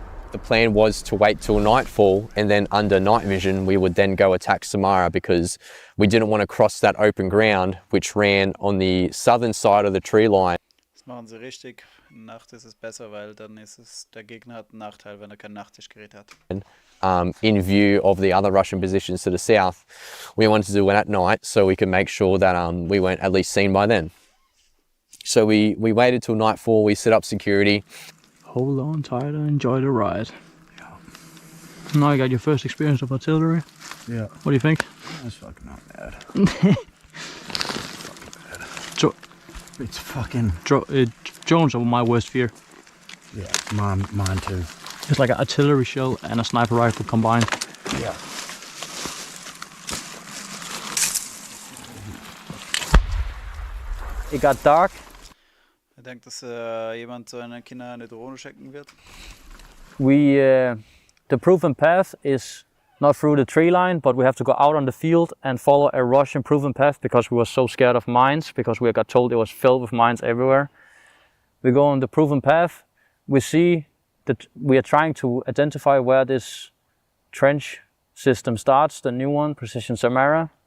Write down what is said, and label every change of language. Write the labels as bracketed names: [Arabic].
[English] The plan was to wait till nightfall, and then under night vision we would then go attack Samara, because we didn't want to cross that open ground which ran on the southern side of the tree line. [German] Das machen sie richtig. Nacht ist es besser, weil dann ist es, der Gegner hat einen Nachteil, wenn er kein Nachtsichtgerät hat. [English] In view of the other Russian positions to the south, we wanted to do it at night so we could make sure that we weren't at least seen by then. So we waited till nightfall, we set up security. Hold on tight and enjoy the ride. Yeah. Now you got your first experience of artillery. Yeah. What do you think? That's fucking not bad. Dro- It's fucking... Drones are my worst fear. Yeah, mine too. It's like an artillery shell and a sniper rifle combined. Yeah. It got dark. [German] Ich denke, dass jemand seinen Kindern eine Drohne schenken wird. [English] The proven path is not through the tree line, but we have to go out on the field and follow a Russian proven path because we were so scared of mines, because we got told it was filled with mines everywhere. We go on the proven path. We see that we are trying to identify where this trench system starts, the new one, Precision Samara.